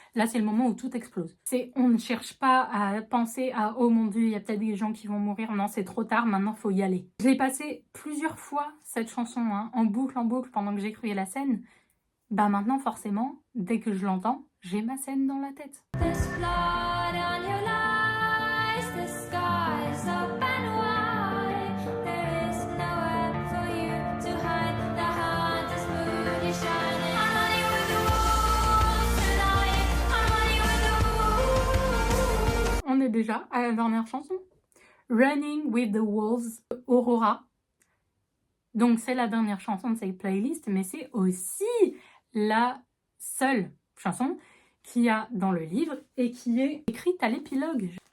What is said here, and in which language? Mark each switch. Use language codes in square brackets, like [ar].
[fr] Là, c'est le moment où tout explose. On ne cherche pas à penser à « Oh mon Dieu, il y a peut-être des gens qui vont mourir. » Non, c'est trop tard, maintenant, il faut y aller. Je l'ai passé plusieurs fois, cette chanson, en boucle, pendant que j'écrivais la scène. Bah maintenant, forcément, dès que je l'entends, j'ai ma scène dans la tête. [en] There's blood on your lies, the sky's up and wide. There is nowhere for you to hide. The hunter's moon is shining. I'm running with the wolves tonight. I'm running with the wolves. [fr] On est déjà à la dernière chanson. Running with the Wolves, Aurora. Donc c'est la dernière chanson de cette playlist, mais c'est aussi la seule chanson qu'il y a dans le livre et qui est écrite à l'épilogue.